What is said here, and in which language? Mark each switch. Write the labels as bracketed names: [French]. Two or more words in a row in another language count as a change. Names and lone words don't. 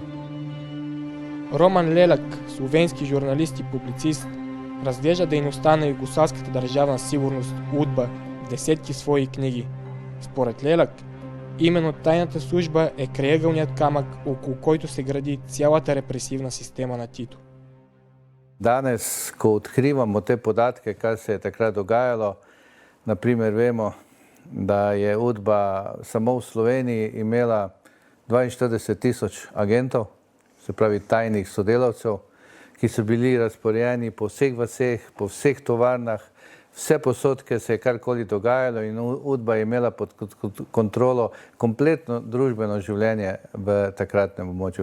[Bulgarian] Роман Лелак, словенски журналист и публицист, разглежда дейността на югославската държавна сигурност УДБА в десетки свои книги. Според Лелак, именно тайната служба е крайъгълният камък, около който се гради цялата репресивна система на Тито. [Slovenian] Danes, ko odkrivamo te podatke, kar se je takrat dogajalo, naprimer vemo, da je UDBA samo v Sloveniji imela 42 tisoč agentov, se pravi tajnih sodelavcev, ki so bili razporejeni po vseh vaseh, po vseh tovarnah, vse posodke se je karkoli dogajalo in UDBA je imela pod kontrolo kompletno družbeno življenje v takratnem območju.